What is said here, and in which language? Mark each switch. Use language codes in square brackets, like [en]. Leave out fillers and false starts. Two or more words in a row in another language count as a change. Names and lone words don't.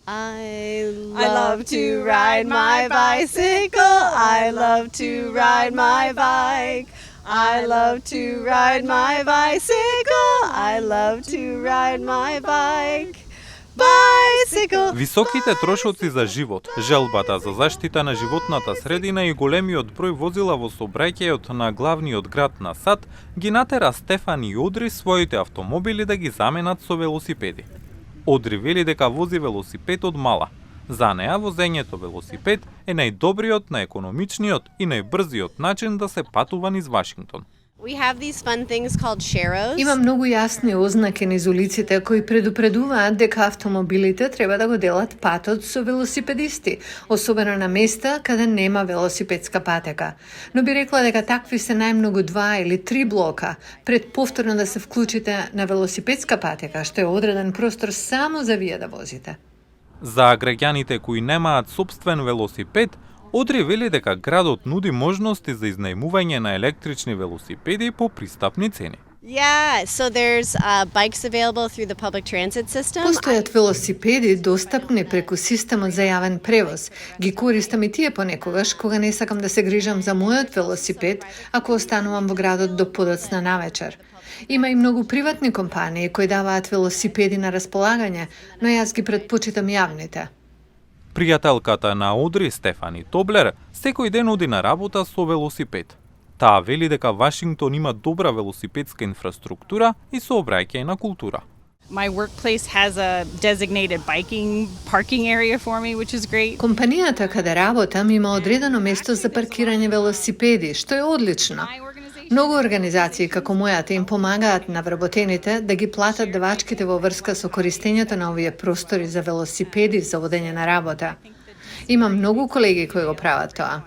[en] I love to ride my bicycle. I love to ride my bike. I love to ride my bicycle. I love to ride my bike. Bicycle. [mk] Високите трошоци за живот, желбата за заштита на животната средина и големиот број возила во сообраќајот на главниот град на САД ги натера Стефан и Одри своите автомобили да ги заменат со велосипеди. Одри вели дека вози велосипед од мала. За неа возењето велосипед е најдобриот, најекономичниот и најбрзиот начин да се патува низ Вашингтон. [en] We have these fun things called sharrows. [mk] Има многу јасни ознаки низ улиците кои предупредуваат дека автомобилите треба да го делат патот со велосипедисти, особено на места каде нема велосипедска патека. Но би рекла дека такви се најмногу 2 или 3 блока пред повторно да се вклучите на велосипедска патека, што е одреден простор само за вие да возите. За граѓаните кои немаат собствен велосипед, Одри вели дека градот нуди можности за изнајмување на електрични велосипеди по пристапни цени. [en] Yeah, so there's bikes available through the public transit system. [mk] Постојат велосипеди достапни преку системот за јавен превоз. Ги користам и тие понекогаш кога не сакам да се грижам за мојот велосипед, ако останувам во градот до подоцна навечер. Има и многу приватни компании кои даваат велосипеди на располагање, но јас ги предпочитам јавните. Пријателката на Одри, Стефани Тоблер, секој ден оди на работа со велосипед. Таа вели дека Вашингтон има добра велосипедска инфраструктура и сообраќајна култура. [en] My workplace has a designated biking parking area for me, which is great. [mk] Компанијата каде работам има одредено место за паркирање велосипеди, што е одлично. Многу организации како мојата им помагаат на вработените да ги платат давачките во врска со користењето на овие простори за велосипеди за одење на работа. Има многу колеги кои го прават тоа.